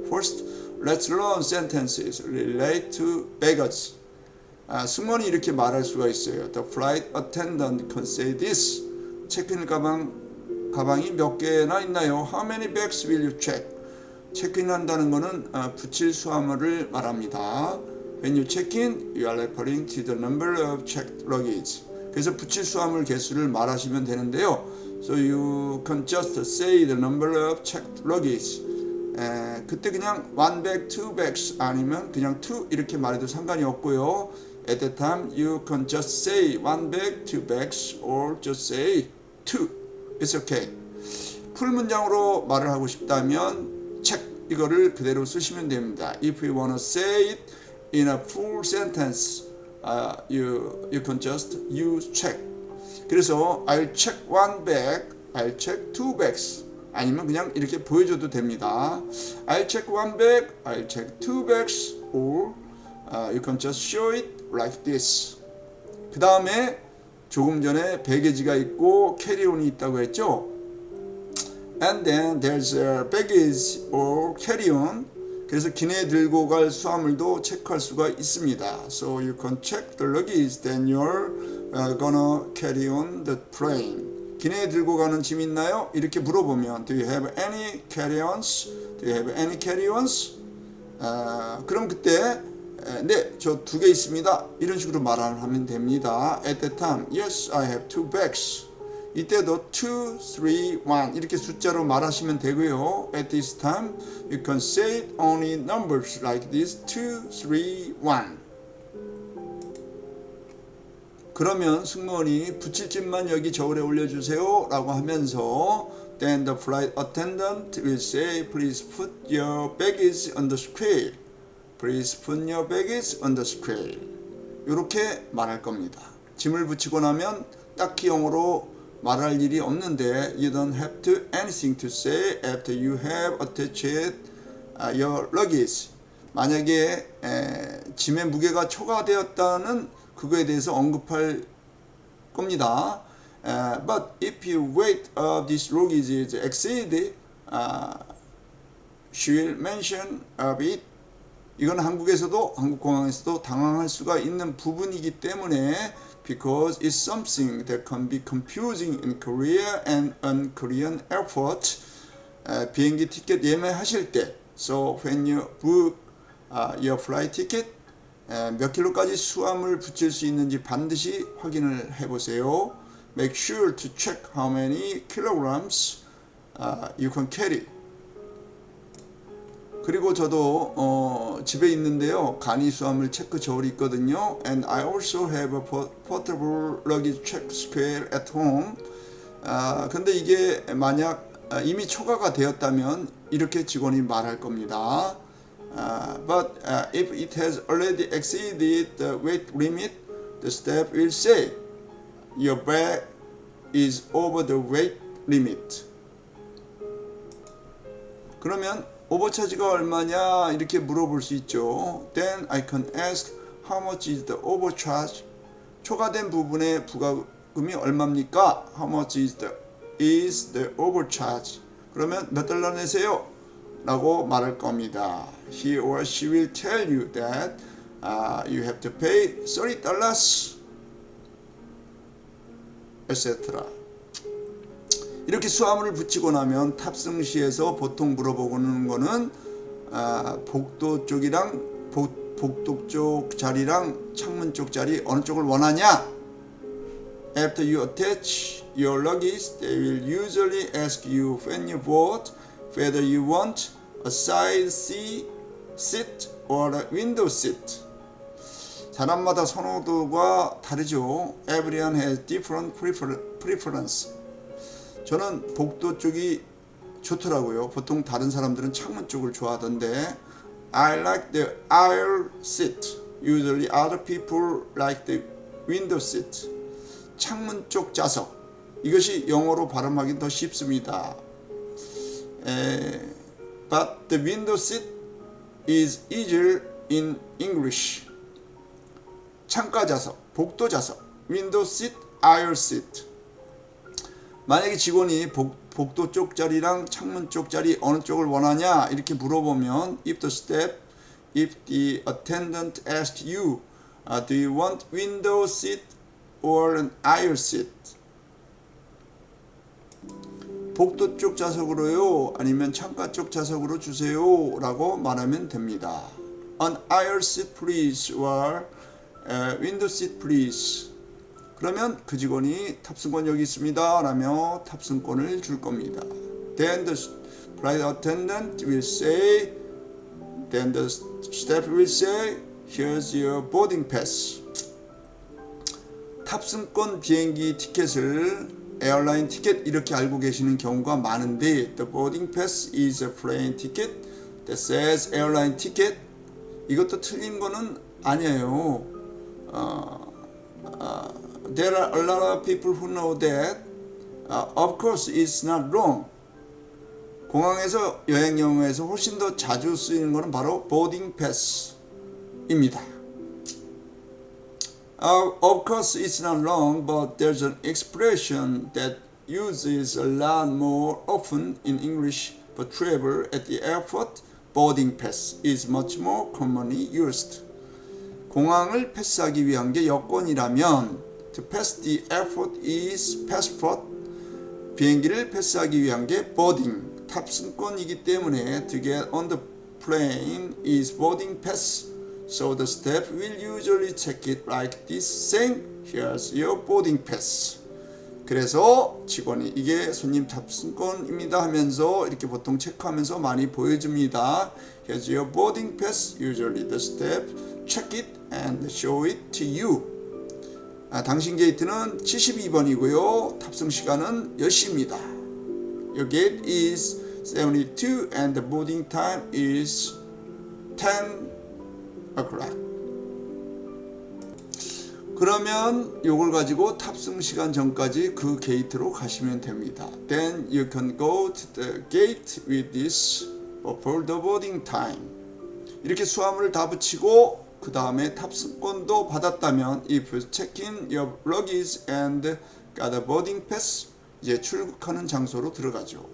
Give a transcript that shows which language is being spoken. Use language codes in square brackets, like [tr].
[en] First, let's learn sentences relate to baggage. [ko] 승무원이 이렇게 말할 수가 있어요. [en] The flight attendant can say this. [ko] 체크인 가방이 몇 개나 있나요? [en] How many bags will you check? [ko] 체크인한다는 것은 붙일 수화물을 말합니다. [en] When you check in, you are referring to the number of checked luggage. [ko] 그래서 붙일 수화물 개수를 말하시면 되는데요. [en] So you can just say the number of checked luggage. [ko] 그때 그냥 [en] one bag, two bags [ko] 아니면 그냥 two 이렇게 말해도 상관이 없고요. [en] At that time, you can just say one bag, two bags, or just say two. It's okay. [ko] 풀 문장으로 말을 하고 싶다면 check 이거를 그대로 쓰시면 됩니다. [en] If you want to say it in a full sentence, you can just use check. 그래서 I'll check one bag, I'll check two bags. [ko] 아니면 그냥 이렇게 보여줘도 됩니다. [en] I'll check one bag, I'll check two bags, or you can just show it like this. [ko] 그 다음에 조금 전에 베개지가 있고 캐리온이 있다고 했죠. [en] And then there's a baggage or carry-on. [ko] 그래서 기내 들고 갈 수화물도 체크할 수가 있습니다. [en] So you can check the luggage then you're gonna carry on the plane. [ko] 기내에 들고 가는 짐 있나요? 이렇게 물어보면 [en] Do you have any carry-ons? Do you have any carry-ons? [ko] 그럼 그때 네, 저 2개 있습니다. 이런 식으로 말하면 됩니다. [en] At that time, yes, I have 2 bags. [ko] 이때도 2, 3, 1 이렇게 숫자로 말하시면 되고요. [en] At this time, you can say only numbers like this 2, 3, 1. [ko] 그러면 승무원이 붙일 짐만 여기 저울에 올려주세요 라고 하면서 [en] Then the flight attendant will say Please put your baggage on the scale. Please put your baggage on the scale. [ko] 이렇게 말할 겁니다. 짐을 붙이고 나면 딱히 영어로 말할 일이 없는데 [en] You don't have to anything to say after you have attached your luggage. [ko] 만약에 짐의 무게가 초과되었다는 그거에 대해서 언급할 겁니다. [en] But if your weight of this luggage is exceeded, she will mention of it. [ko] 이건 한국에서도 한국공항에서도 당황할 수가 있는 부분이기 때문에 [en] because it's something that can be confusing in Korea and on Korean airport. [ko] 비행기 티켓 예매하실 때 [en] So when you book your flight ticket [ko] 몇 킬로까지 수화물 붙일 수 있는지 반드시 확인을 해보세요. [en] Make sure to check how many kilograms you can carry. [ko] 그리고 저도 집에 있는데요. 간이 수화물 체크 저울이 있거든요. [en] And I also have a portable luggage check scale at home. [ko] 근데 이게 만약 이미 초과가 되었다면 이렇게 직원이 말할 겁니다. [en] But if it has already exceeded the weight limit, the staff will say, your bag is over the weight limit. [ko] 그러면 오버차지가 얼마냐 이렇게 물어볼 수 있죠. [en] Then I can ask how much is the overcharge? [ko] 초과된 부분의 부가금이 얼마입니까? [en] How much is the overcharge? [ko] 그러면 몇 달러 내세요? 라고 말할 겁니다. [en] He or she will tell you that you have to pay $30, etc. [ko] 이렇게 수화물을 붙이고 나면 탑승 시에서 보통 물어보는 거는 복도 쪽이랑 복도 쪽 자리랑 창문 쪽 자리 어느 쪽을 원하냐? [en] After you attach your luggage, they will usually ask you when you board whether you want a side seat or a window seat. [ko] 사람마다 선호도가 다르죠. [en] Everyone has different preference. [ko] 저는 복도 쪽이 좋더라고요. 보통 다른 사람들은 창문 쪽을 좋아하던데 [en] I like the aisle seat. Usually other people like the window seat. [ko] 창문 쪽 좌석. 이것이 영어로 발음하기 더 쉽습니다. [en] But the window seat is easier in English. [ko] 창가 좌석, 복도 좌석, [en] window seat, aisle seat. [ko] 만약에 직원이 복도 쪽 자리랑 창문 쪽 자리 어느 쪽을 원하냐 이렇게 물어보면 [en] if the attendant asks you, do you want window seat or an aisle seat? [ko] 복도 쪽 좌석으로요 아니면 창가 쪽 좌석으로 주세요 라고 말하면 됩니다. [en] an aisle seat please or window seat please. [ko] 그러면 그 직원이 탑승권 여기 있습니다 라며 탑승권을 줄 겁니다. [en] Then the flight attendant will say, then the staff will say, here's your boarding pass. [ko] 탑승권 비행기 티켓을 에어라인 티켓 이렇게 알고 계시는 경우가 많은데, [en] the boarding pass is a plane ticket that says airline ticket. [ko] 이것도 틀린 거는 아니에요. [en] There are a lot of people who know that. Of course, it's not wrong. [ko] 공항에서 여행 영어에서 훨씬 더 자주 쓰이는 것은 바로 boarding pass입니다. [en] Of course, it's not wrong, but there's an expression that uses a lot more often in English for travel at the airport. Boarding pass is much more commonly used. [ko] 공항을 패스하기 위한 게 여권이라면 [en] to pass the airport is passport. [ko] 비행기를 패스하기 위한 게 boarding, 탑승권이기 때문에 [en] to get on the plane is boarding pass. So the staff will usually check it like this, saying, here's your boarding pass. [ko] 그래서 직원이 이게 손님 탑승권입니다 하면서 이렇게 보통 체크하면서 많이 보여줍니다. [en] Here's your boarding pass. Usually the staff check it and show it to you. [ko] 당신 게이트는 72번이고요. 탑승 시간은 10시입니다. [en] Your gate is 72 and the boarding time is 10 o'clock. [ko] 그러면 이걸 가지고 탑승 시간 전까지 그 게이트로 가시면 됩니다. [en] Then you can go to the gate with this for the boarding time. [ko] 이렇게 수화물을 다 붙이고 그 다음에 탑승권도 받았다면 [en] if you check in your luggage and got a boarding pass, [ko] 이제 출국하는 장소로 들어가죠.